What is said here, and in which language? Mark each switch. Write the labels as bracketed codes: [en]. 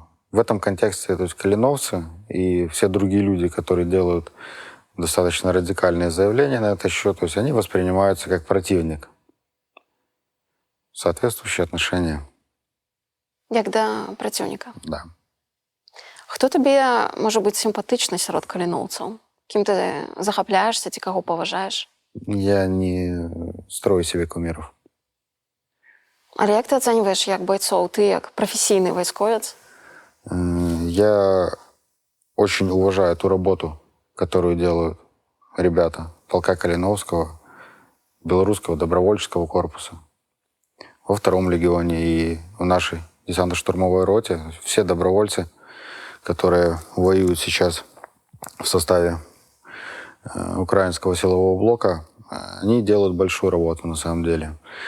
[ru] В этом контексте, то есть калиновцы и все другие люди, которые делают достаточно радикальные заявления на этот счет, то есть они воспринимаются как противник. Соответствующие отношения. [be] Як да праціўніка? [ru] Да. [be] Хто табе можа быць сімпатычны сярод каліноўцаў? Кім ты захапляешься ці каго паважаеш? [ru] Я не строю себе кумиров. [be] Але як ты ацэньваеш як байцоў, ты як прафесійны вайсковец? [ru] Я очень уважаю ту работу, которую делают ребята полка Калиновского, белорусского добровольческого корпуса, во втором легионе и в нашей десантно-штурмовой роте. Все добровольцы, которые воюют сейчас в составе украинского силового блока, они делают большую работу на самом деле.